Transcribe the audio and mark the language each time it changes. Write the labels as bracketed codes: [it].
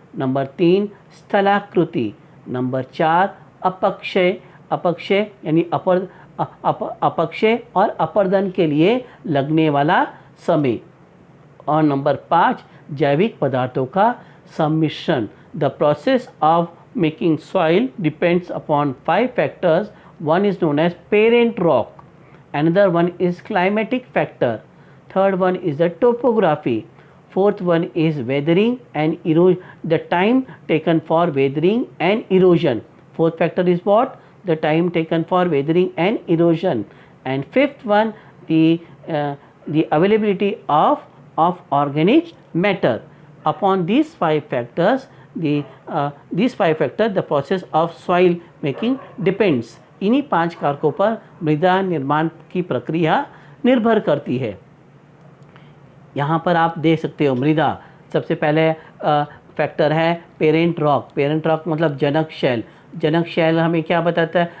[hi] Number 3 स्थलाकृति, number 4 अपक्षय, अपक्षय यानी अपक्षय और अपर्दन के लिए लगने वाला समय, और नंबर 5 जैविक पदार्थों का सम्मिश्रण। [en] The process of making soil depends upon 5 factors. One is known as parent rock, another one is climatic factor, third one is the topography, fourth one is weathering and erosion, the time taken for weathering and erosion. Fourth factor is what? The time taken for weathering and erosion. And fifth one, the availability of organic matter. Upon these 5 factors, these 5 factors, the process of soil making depends. [hi] इन्हीं 5 कारकों पर मृदा निर्माण की प्रक्रिया निर्भर करती है। यहाँ पर आप देख सकते हो मृदा, सबसे पहले फैक्टर है पेरेंट रॉक। पेरेंट रॉक मतलब जनक शैल। जनक शैल हमें क्या बताता है?